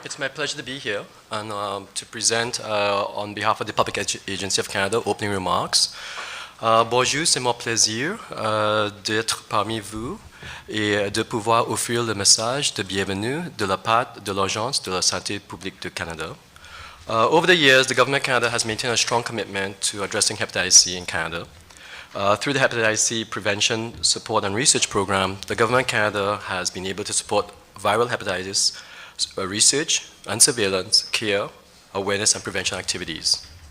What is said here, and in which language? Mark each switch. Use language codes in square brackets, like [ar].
[en] It's my pleasure to be here and to present on behalf of the Public Agency of Canada opening remarks. [fr] Bonjour, c'est mon plaisir d'être parmi vous et de pouvoir offrir le message de bienvenue de la part de l'Agence de la santé publique du Canada. [en] Over the years, the Government of Canada has maintained a strong commitment to addressing hepatitis C in Canada. Through the Hepatitis C Prevention, Support and Research Program, the Government of Canada has been able to support viral hepatitis research and surveillance, care, awareness, and prevention activities.